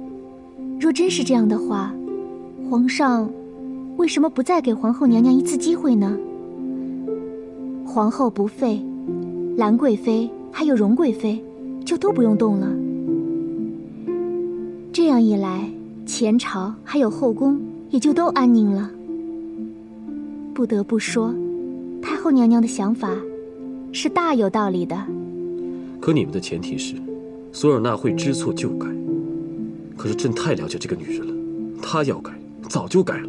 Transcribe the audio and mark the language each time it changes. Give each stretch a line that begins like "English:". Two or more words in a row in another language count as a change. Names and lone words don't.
Chinese: 若真是這樣的話，皇上為什麼不再給皇後娘娘一次機會呢？皇后不廢，蘭貴妃還有榮貴妃就都不用動了。這樣一來，前朝還有後宮也就都安寧了。不得不說，太后娘娘的想法是大有道理的。可你們的前提是，索尔纳會知錯就改。可是朕太了解這個女人了，她要改，早就改了。